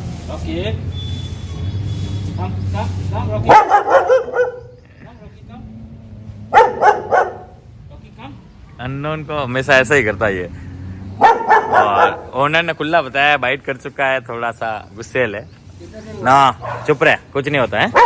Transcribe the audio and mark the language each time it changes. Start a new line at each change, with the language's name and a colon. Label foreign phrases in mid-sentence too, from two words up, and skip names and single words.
English: Rocky. Come, Rocky. Come, Rocky, come. Rocky, come.
Hindi: अननोन को हमेशा ऐसा ही करता है ये। और ओनर ने खुला बताया, बाइट कर चुका है, थोड़ा सा गुस्सेल है ना। चुप रहे, कुछ नहीं होता है।